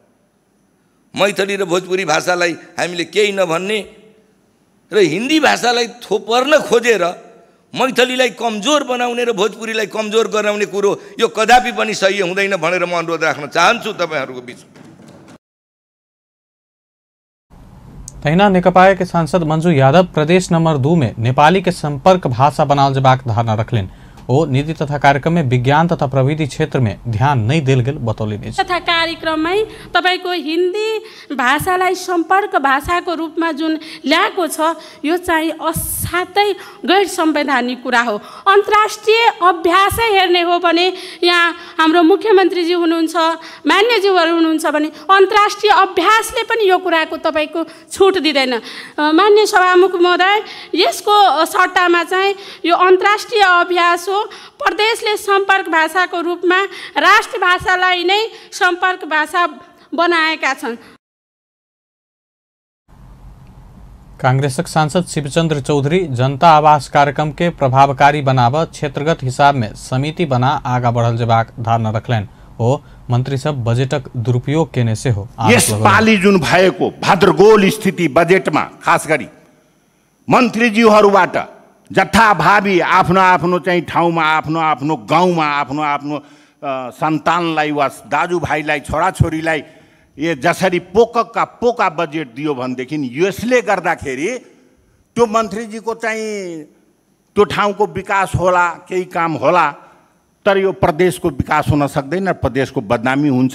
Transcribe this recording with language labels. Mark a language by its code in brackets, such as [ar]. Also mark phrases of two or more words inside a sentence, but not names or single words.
[ne] मैथिली र भोजपुरी भाषालाई हामीले केही नभन्ने र हिन्दी भाषालाई थोपर्न खोजेर मैथिलीलाई कमजोर बनाउने र भोजपुरीलाई कमजोर गराउने कुरो यो कदापि पनि सही हुँदैन भनेर म अनुरोध राख्न चाहन्छु तपाईहरुको बीचमा। [mai] तहिना नेकपा के सांसद मंजू यादव प्रदेश नंबर 2 में नेपाली के संपर्क भाषा बनाल जेबाक धारणा रखलिन। ओ नीति तथा कार्यक्रम में विज्ञान तथा प्रविधि क्षेत्र में ध्यान नहीं देल गेल बतौलिन। [ne] तथा कार्यक्रम में तपाईको हिंदी भाषालाई संपर्क भाषाको रूपमा जुन ल्याएको छ यो चाहिँ असाध्यै गैर संवैधानिक कुरा हो। अन्तर्राष्ट्रिय अभ्यासै हेर्ने हो भने यहाँ हाम्रो मुख्यमन्त्रीजी हुनुहुन्छ, मान्यज्यूहरू हुनुहुन्छ भने अन्तर्राष्ट्रिय अभ्यासले पनि यो कुराको तपाईको छुट दिदैन। मान्य सभामुख महोदय, यसको सट्टामा चाहिँ यो अन्तर्राष्ट्रिय अभ्यास हो, प्रदेशले संपर्क भाषाको रूपमा राष्ट्र भाषालाई नै संपर्क भाषा बनाएका छन्। [mai] कांग्रेसक सांसद शिवचंद्र चौधरी जनता आवास कार्यक्रम के प्रभावकारी बनाव क्षेत्रगत हिसाब में समिति बना आगा बढ़ल जेबाक धारणा रखलनि। ओ मंत्री सब बजेटक दुरुपयोग केने से हो। [ne] यस पाली जुन भएको भाद्रगोल स्थिति बजेटमा खास गरी मन्त्रीज्यूहरूबाट जथाभावी आफ्नो आफ्नो चाहिँ ठाउँमा, आफ्नो आफ्नो गाउँमा, आफ्नो आफ्नो सन्तानलाई वा दाजुभाइलाई, छोराछोरीलाई ये जसरी पोका पोका बजेट दियो भनेदेखि यसले गर्दाखेरि त्यो मन्त्रीजीको चाहिँ त्यो ठाउँको विकास होला, केही काम होला, तर यो प्रदेशको विकास हुन सक्दैन, प्रदेशको बदनामी हुन्छ।